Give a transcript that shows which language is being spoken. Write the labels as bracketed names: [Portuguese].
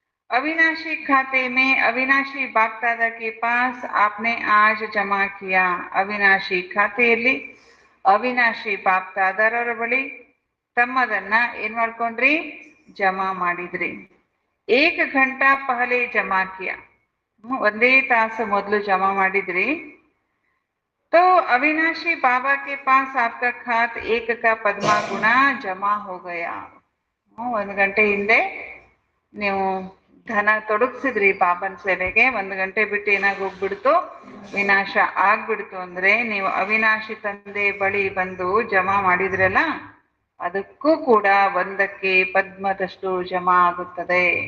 [Hindi] अविनाशी खाते में अविनाशी बाप दादा के पास आपने आज जमा किया. [Kannada] ಅವಿನಾಶಿ ಖಾತೆಯಲ್ಲಿ ಅವಿನಾಶಿ ಬಾಪ್ ದಾದಾರವರ ಬಳಿ ತಮ್ಮದನ್ನ ಏನ್ ಮಾಡ್ಕೊಂಡ್ರಿ? ಜಮಾ ಮಾಡಿದ್ರಿ. [Hindi] 1 घंटा ಪಹಲೆ ಜಮಾ ಕಿಯಾ. [Kannada] 1 ತಾಸು ಮೊದಲು ಜಮಾ ಮಾಡಿದ್ರಿ. [Hindi] तो अविनाशी बाबा के पास आपका खात 1 का पद्मा गुना जमा हो गया. [Kannada] 1 ಗಂಟೆ ಹಿಂದೆ ನೀವು ಧನ ತೊಡಗಿಸಿದ್ರಿ ಬಾಬನ್ ಸೇವೆಗೆ. 1 ಗಂಟೆ ಬಿಟ್ಟು ಏನಾಗೋಗ್ಬಿಡ್ತು, ವಿನಾಶ ಆಗ್ಬಿಡ್ತು. ಅಂದ್ರೆ ನೀವು ಅವಿನಾಶಿ ತಂದೆ ಬಳಿ ಬಂದು ಜಮಾ ಮಾಡಿದ್ರಲ್ಲ, ಅದಕ್ಕೂ ಕೂಡ 1ಕ್ಕೆ ಪದ್ಮದಷ್ಟು ಜಮಾ ಆಗುತ್ತದೆ.